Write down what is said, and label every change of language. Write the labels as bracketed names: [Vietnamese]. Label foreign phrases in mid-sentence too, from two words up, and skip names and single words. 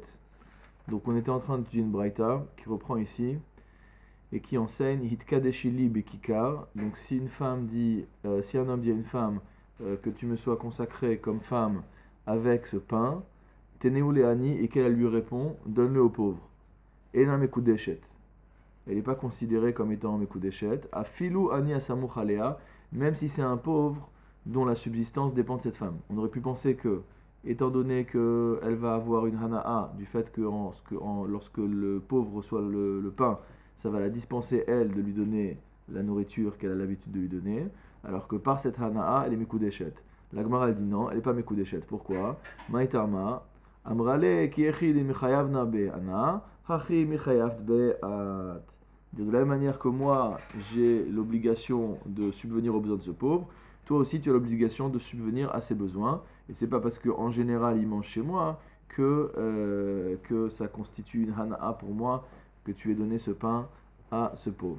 [French] Donc on était en train d'étudier une braïta qui reprend ici et qui enseigne [Hebrew] התקדשי לי בככר. [French] Donc si une femme dit, si un homme dit à une femme que tu me sois consacrée comme femme avec ce pain, [Hebrew] תנהו לעני, [French] et qu'elle lui répond, donne-le aux pauvres. [Hebrew] אינה מקודשת. [French] Elle n'est pas considérée comme étant Mekudeshet. [Hebrew] אפילו עני הסמוך עליה, [French] même si c'est un pauvre dont la subsistance dépend de cette femme. On aurait pu penser que, étant donné qu'elle va avoir une hana'a, du fait que lorsque le pauvre reçoit le pain, ça va la dispenser, elle, de lui donner la nourriture qu'elle a l'habitude de lui donner, alors que par cette hana'a, elle est Mekudeshet. La Gemara, elle dit non, elle n'est pas Mekudeshet. Pourquoi? [Aramaic] מאי טעמא, אמרה ליה כי היכי לי מיחייבנא בהנא, הכי מיחייב באת. [French] De la même manière que moi, j'ai l'obligation de subvenir aux besoins de ce pauvre, toi aussi tu as l'obligation de subvenir à ses besoins. Et c'est pas parce qu'en général il mange chez moi que ça constitue une hana'a pour moi que tu aies donné ce pain à ce pauvre.